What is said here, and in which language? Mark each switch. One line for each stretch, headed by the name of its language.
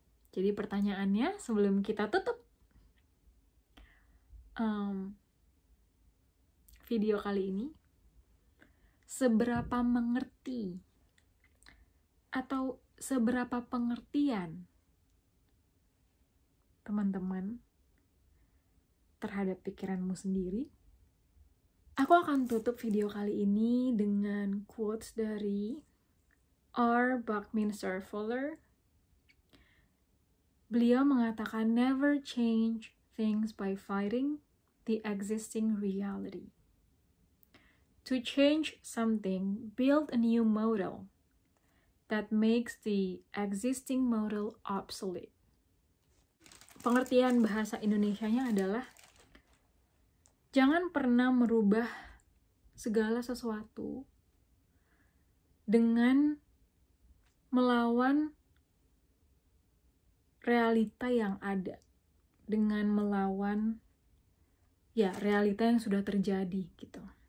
Indonesian: Jadi pertanyaannya sebelum kita tutup video kali ini, seberapa mengerti atau seberapa pengertian teman-teman terhadap pikiranmu sendiri? Aku akan tutup video kali ini dengan quotes dari R. Buckminster Fuller. Beliau mengatakan,
English: never change things by fighting the existing reality. To change something, build a new model. that makes the existing model obsolete.
Indonesian: Pengertian bahasa Indonesianya adalah jangan pernah merubah segala sesuatu dengan melawan realita yang ada, dengan melawan realita yang sudah terjadi gitu.